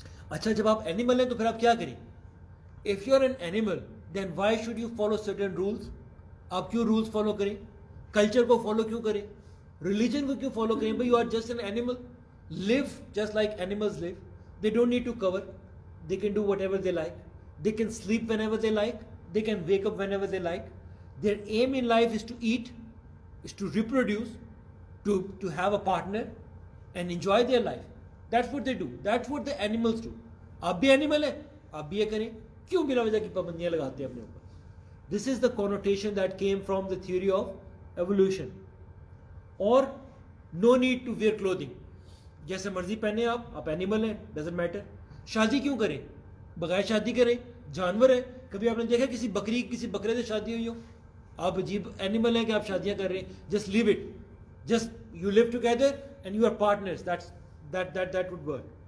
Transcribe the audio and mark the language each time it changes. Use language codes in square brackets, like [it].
[ur] اچھا جب آپ اینیمل ہیں تو پھر آپ کیا کریں؟ [en] If you are an animal then why should you follow certain rules? [ur] آپ کیوں رولس فالو کریں؟ کلچر کو فالو کیوں کریں؟ ریلیجن کو کیوں فالو کریں؟ بھائی [en] You are just an animal, live just like animals live. They don't need to cover, they can do whatever they like, they can sleep whenever they like, they can wake up whenever they like. Their aim in life is to eat, is to reproduce, to have a partner and enjoy their life. That's what they do. That's what the animals do. [ur] آپ بھی animal ہیں, آپ بھی یہ کریں, کیوں بلا وجہ کی پابندیاں لگاتے ہیں اپنے اوپر؟ [en] This is the connotation that came from the theory of evolution. اور no need to wear clothing. [ur] جیسے مرضی پہنے آپ اینیمل ہیں, [en] doesn't matter. [ur] شادی کیوں کریں؟ بغیر شادی کریں, جانور ہیں. کبھی آپ نے دیکھا کسی بکرے سے شادی ہوئی ہو؟ آپ عجیب اینیمل ہیں کہ آپ شادیاں کر رہے ہیں. [en] Just live it, just you live together and you are partners, that would work.